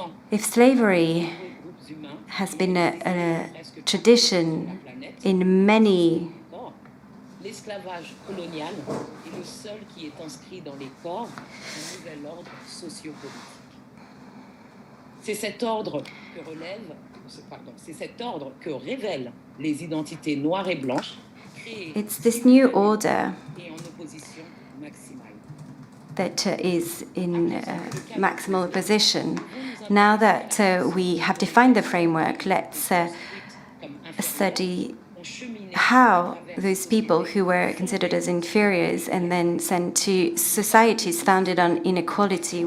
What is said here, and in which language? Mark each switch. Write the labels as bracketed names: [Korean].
[English] If slavery has been a tradition in many [French] l'esclavage colonial est le seul qui est inscrit dans les corps d'un nouvel ordre sociopolitique. C'est cet ordre que révèlent les identités noires et blanches, créées [English] It's this new order [French] et en opposition maximale. [English] that is in maximal opposition. Now that we have defined the framework, let's study how those people who were considered as inferiors and then sent to societies founded on inequality.